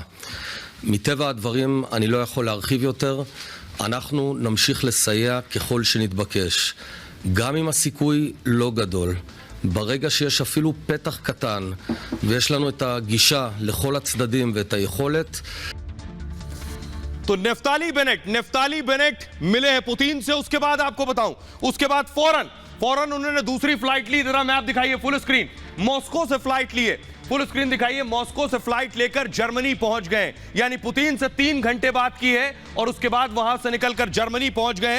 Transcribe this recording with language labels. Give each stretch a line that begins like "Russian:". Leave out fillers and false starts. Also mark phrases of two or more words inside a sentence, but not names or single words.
Hebrew: מטבע הדברים אני לא יכול להרחיב יותר. אנחנו נמשיך לסייע ככל שנתבקש, גם אם הסיכוי לא גדול. ברגע שיש אפילו פתח קטן ויש לנו את הגישה לכל הצדדים ואת היכולת.
Hindi: तो नेफ्ताली बेनेट मिले हैं पुतिन से। उसके बाद आपको बताऊं, उसके बाद फौरन उन्होंने दूसरी फ्लाइट ली। जरा मैप दिखाइए
English: full screen,
Hindi: मॉस्को से फ्लाइट लिए,
English: full screen
Hindi: दिखाइए, मॉस्को से फ्लाइट लेकर जर्मनी पहुंच गए। यानी पुतिन से 3 घंटे बात की है और उसके बाद वहां से निकलकर जर्मनी पहुंच गए।